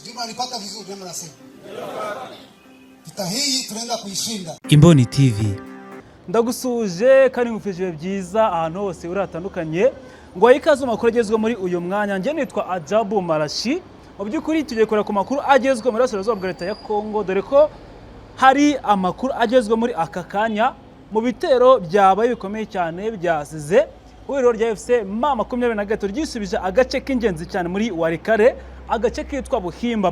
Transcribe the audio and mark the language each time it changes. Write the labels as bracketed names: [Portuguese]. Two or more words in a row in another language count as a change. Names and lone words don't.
[Swahili] tunalipata vizuri ndio nasema. Vita hii tunaenda kuishinda. Imboni TV. [Kinyarwanda] Ndagusuje kandi ngufije byiza ahantu hose uratandukanye ngo ikaze makuru agezwe muri uyu mwanya. Nje nitwa Ajabu Marashi. Mu byukuri tugiye kureba ku makuru agezwe muri Burasirazuba bwa leta ya Kongo, dore ko hari amakuru agezwe muri aka kanya mu bitero byabaye bikomeye cyane byasize ihuriro rya FC M23 ryisubije agace k'ingenzi cyane muri Warikare, agace kitwa Buhimba.